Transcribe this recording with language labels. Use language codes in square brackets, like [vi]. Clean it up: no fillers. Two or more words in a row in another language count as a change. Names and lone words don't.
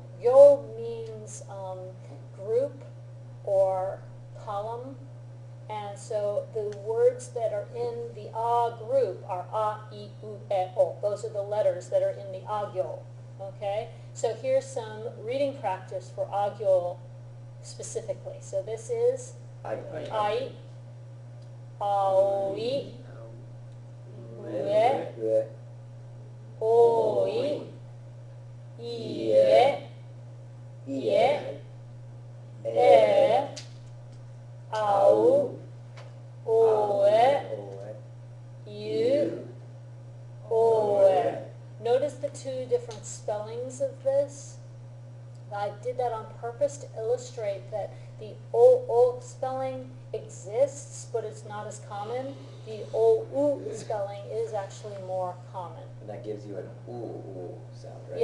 [en] Gyo means group or column. And so the words that are in the a group are [ja] a, I, U, E, O. [en] Those are the letters that are in the [ja] a gyo. [en] Okay? So here's some reading practice for [ja] a gyo [en] specifically. [ja] So this is ai, aoi, ue, oi, ie, ie, e, au, oe, u, oe. [en] Notice the two different spellings of this. I did that on purpose to illustrate that the o spelling exists, but it's not as common. The o-u spelling is actually more common. And that gives you an ooh sound, right?